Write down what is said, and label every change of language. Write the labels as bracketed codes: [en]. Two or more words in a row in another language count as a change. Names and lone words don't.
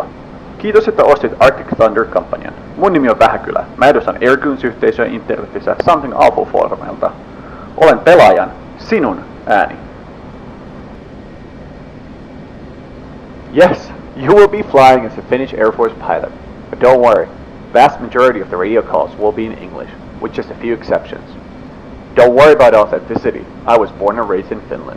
[fi] Kiitos, että ostit Arctic Thunder-kampanjan. Mun nimi on Vähäkylä. Mä edustan Airgoons-yhteisöä internetissä Something Awful Forumelta. Olen pelaajan, sinun ääni. [en] Yes, you will be flying as a Finnish Air Force pilot. But don't worry, vast majority of the radio calls will be in English, with just a few exceptions. Don't worry about authenticity. I was born and raised in Finland.